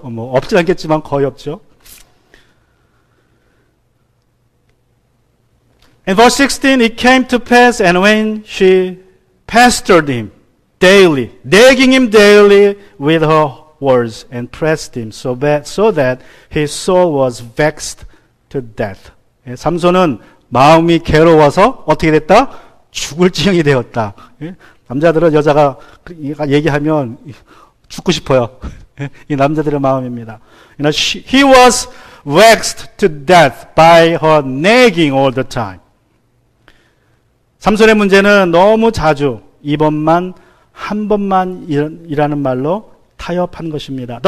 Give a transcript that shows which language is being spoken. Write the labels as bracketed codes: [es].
[ko] 없진 않겠지만 거의 없죠. [en] In verse 16, it came to pass, and when she pestered him daily, nagging him daily with her words, and pressed him so that his soul was vexed to death. [ko] 삼손은 마음이 괴로워서 어떻게 됐다? 죽을 지경이 되었다. 남자들은 여자가 얘기하면 죽고 싶어요. 이 남자들의 마음입니다. [en] He was vexed to death by her nagging all the time. [ko] 삼손의 문제는 너무 자주 이번만 한 번만 이라는 말로 타협한 것입니다.